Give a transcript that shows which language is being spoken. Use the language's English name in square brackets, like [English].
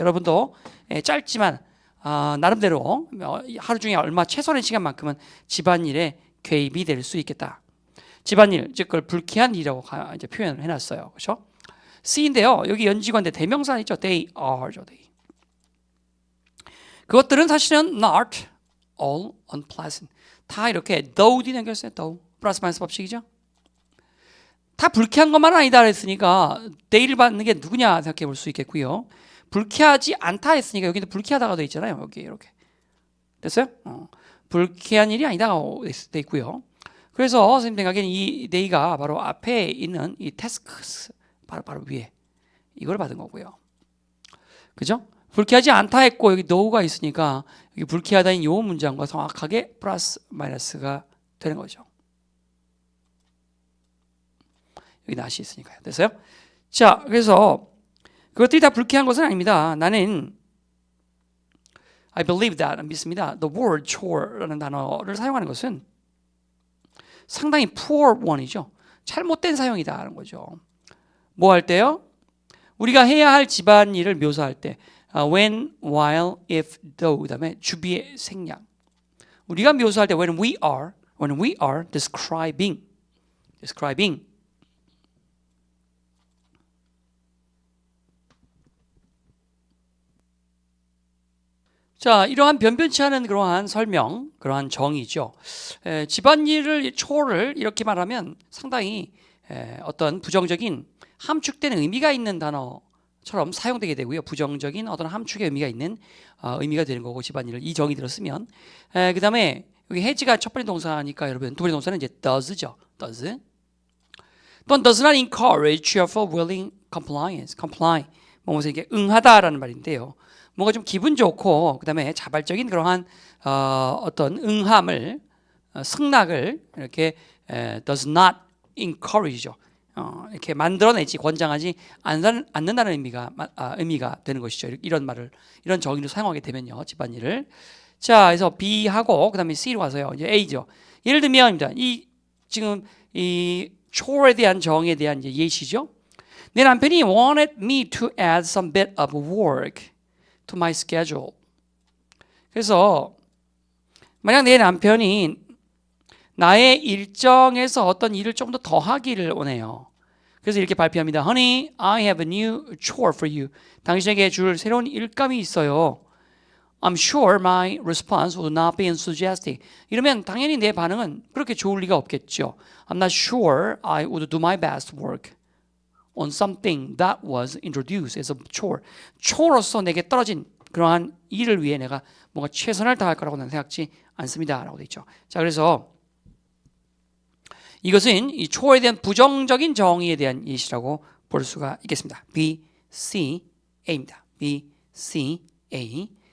[Korean] 여러분도 짧지만 나름대로 하루 중에 얼마 최소한의 시간만큼은 집안일에 개입이 될 수 있겠다. 집안일, 즉 그걸 불쾌한 일이라고 이제 표현을 해놨어요. 그렇죠? C인데요. 여기 연지관대 대명사 있죠. [English] They are죠. They. [Korean] 그것들은 사실은 [English] not all unpleasant. [Korean] 다 이렇게 though 뒤 남겼어요. [English] though. [Korean] 플러스 마이너스 법칙이죠. 다 불쾌한 것만 아니다 했으니까 they를 받는 게 누구냐 생각해 볼 수 있겠고요. 불쾌하지 않다 했으니까 여기도 불쾌하다가 돼 있잖아요. 여기 이렇게. 됐어요? 불쾌한 일이 아니다 돼 있고요. 그래서 선생님 생각에는 이 they가 바로 앞에 있는 이 tasks 바로 위에 이걸 받은 거고요. 그죠? 불쾌하지 않다 했고 여기 no가 있으니까 여기 불쾌하다인 요 문장과 정확하게 플러스 마이너스가 되는 거죠. 여기 not이 있으니까요. 됐어요? 자, 그래서 그것들이 다 불쾌한 것은 아닙니다. 나는 [English] I believe that, [Korean] 믿습니다. [English] The word chore라는 [Korean] 단어를 사용하는 것은 상당히 [English] poor one이죠. [Korean] 잘못된 사용이다라는 거죠. 뭐 할 때요? 우리가 해야 할 집안일을 묘사할 때 [English] when, while, if, though [Korean] 그다음에 주비의 생략. 우리가 묘사할 때 [English] when we are describing [Korean] 자, 이러한 변변치 않은 그러한 설명, 그러한 정의죠. 집안일을 초를 이렇게 말하면 상당히 어떤 부정적인 함축된 의미가 있는 단어처럼 사용되게 되고요. 부정적인 어떤 함축의 의미가 있는 의미가 되는 거고 집안일을 이 정의 들었으면 그 다음에 여기 해지가 첫 번째 동사니까 여러분 두 번째 동사는 이제 does죠. [English] does 또는 does not encourage cheerful willing compliance comply [Korean] 뭐뭐서 이게 응하다라는 말인데요. 뭔가 좀 기분 좋고 그 다음에 자발적인 그러한 어떤 응함을 승낙을 이렇게 [English] does not encourage [Korean] 죠. 이렇게 만들어내지 권장하지 않는다는 의미가 되는 것이죠. 이런 정의를 사용하게 되면요, 집안일을. 자, 그래서 B하고 그다음에 C로 가서요, 이제 A죠. 예를 들면입니다. 지금 이 chore에 대한 정의에 대한 이제 예시죠. 내 남편이 [English] wanted me to add some bit of work to my schedule. [Korean] 그래서 만약 내 남편이 나의 일정에서 어떤 일을 좀 더 더하기를 원해요. 그래서 이렇게 발표합니다. [English] Honey, I have a new chore for you. [Korean] 당신에게 줄 새로운 일감이 있어요. [English] I'm sure my response would not be enthusiastic. [Korean] 이러면 당연히 내 반응은 그렇게 좋을 리가 없겠죠. [English] I'm not sure I would do my best work on something that was introduced as a chore. [Korean] chore로서 내게 떨어진 그러한 일을 위해 내가 뭔가 최선을 다할 거라고 나는 생각지 않습니다. 라고 되어 있죠. 자, 그래서 이것은 이 chore에 대한 부정적인 정의에 대한 예시라고 볼 수가 있겠습니다. B, C, A입니다. B, C, A.